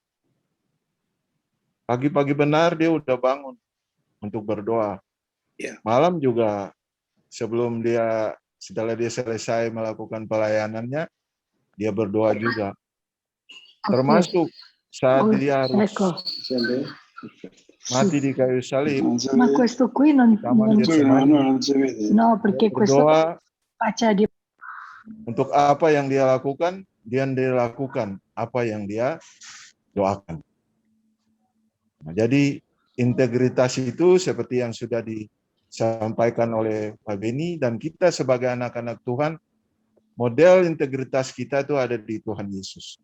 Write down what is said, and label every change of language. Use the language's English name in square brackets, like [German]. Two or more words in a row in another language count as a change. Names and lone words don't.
[Indonesian] Pagi-pagi benar dia udah bangun untuk berdoa. Malam juga setelah dia selesai melakukan pelayanannya, dia berdoa juga. Termasuk saat dia harus mati di kayu salib. [Italian] Ma questo qui non no, perché questo [Indonesian] Berdoa [Italian] faccia di [Indonesian] untuk apa yang dia lakukan, dia lakukan apa yang dia doakan. Nah, jadi integritas itu seperti yang sudah disampaikan oleh Pak Beni, dan kita sebagai anak-anak Tuhan, model integritas kita itu ada di Tuhan Yesus.